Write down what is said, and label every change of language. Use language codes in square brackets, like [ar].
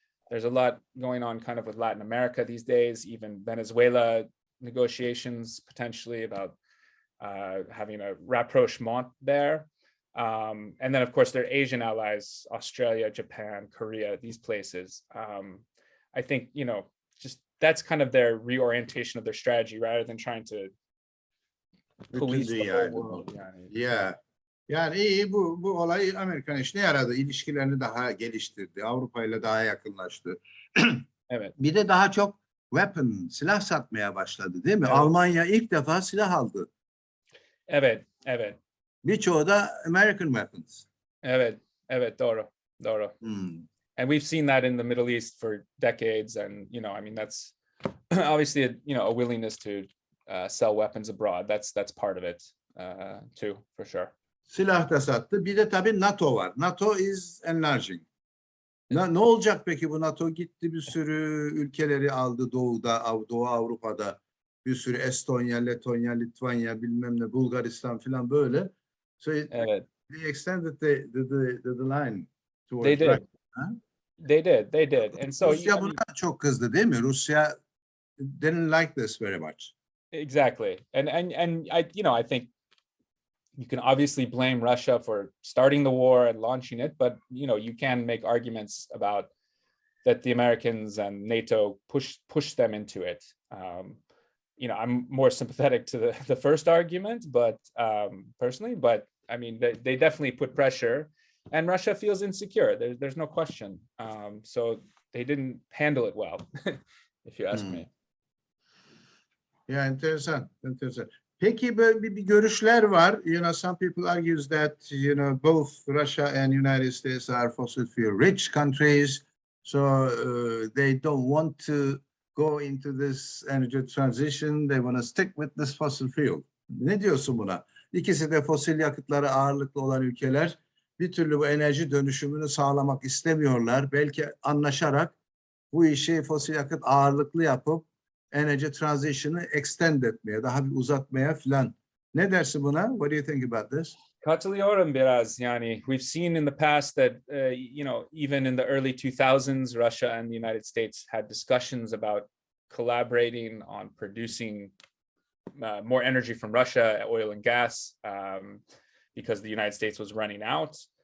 [en] There's a lot going on kind of with Latin America these days, even Venezuela negotiations potentially about having a rapprochement there. And then, of course, their Asian allies, Australia, Japan, Korea, these places. I think, just that's kind of their reorientation of their strategy rather than trying to police the whole world. Yeah. [tr] Yani iyi, bu olay Amerikan işine yaradı. İlişkilerini daha geliştirdi. Avrupa ile daha yakınlaştı. Evet. Bir de daha çok silah satmaya başladı, değil mi? Evet. Almanya ilk defa silah aldı. Evet. Birçoğu da [en] American weapons. [tr] Evet, doğru. [en] And we've seen that in the Middle East for decades, and that's obviously a willingness to sell weapons abroad. That's part of it too, for sure. [tr] Silah da sattı. Bir de tabii NATO var. [en] NATO is enlarging. [tr] Ne olacak peki bu NATO? Gitti bir sürü ülkeleri aldı Doğu Avrupa'da. Bir sürü Estonya, Letonya, Litvanya, bilmem ne, Bulgaristan falan böyle. [en] So [tr] evet. [en] They extended the line towards They did. Russia. Huh? They did. And so [tr] Rusya buna çok kızdı, değil mi? [en] Rusya didn't like this very much. Exactly. And I think you can obviously blame Russia for starting the war and launching it, but you can make arguments about that the Americans and NATO push them into it. I'm more sympathetic to the first argument, but personally, but I mean, they definitely put pressure, and Russia feels insecure. There's no question. So they didn't handle it well, if you ask me. [tr] Ya enteresan. Peki böyle bir görüşler var. [en] Some people argue that both Russia and United States are fossil fuel rich countries, so they don't want to go into this energy transition. They want to stick with this fossil fuel. [tr] Ne diyorsun buna? İkisi de fosil yakıtları ağırlıklı olan ülkeler bir türlü bu enerji dönüşümünü sağlamak istemiyorlar. Belki anlaşarak bu işi fosil yakıt ağırlıklı yapıp enerji transition'ı extend etmeye, daha bir uzatmaya falan Ne dersin buna? [en] What do you think about this? [tr] Katılıyorum biraz. [en] Yani we've seen in the past that you know, even in the early 2000s, Russia and the United States had discussions about collaborating on producing more energy from Russia, oil and gas, because the United States was running out.